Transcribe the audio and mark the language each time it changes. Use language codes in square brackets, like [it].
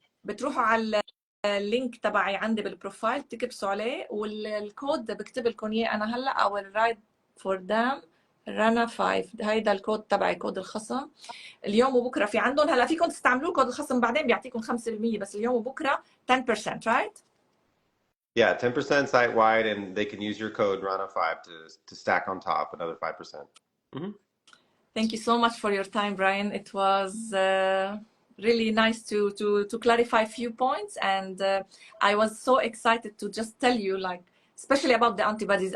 [ar] بتروحوا على اللينك تبعي عندي بالبروفايل، بتكبسوا عليه، والكود بكتب لكم اياه انا هلا. [en] I will write for them Rana 5. [ar] هيدا الكود تبعي، كود الخصم. اليوم وبكره في عندهم، هلا فيكم تستعملوا كود الخصم بعدين بيعطيكم 5%، بس اليوم وبكره 10%، right? [en] Yeah, 10% site wide, and they can use your code Rana5 to stack on top another 5%. Thank you so much for your time, Brian. It was really nice to clarify a few points. And I was so excited to just tell you, like, especially about the antibodies.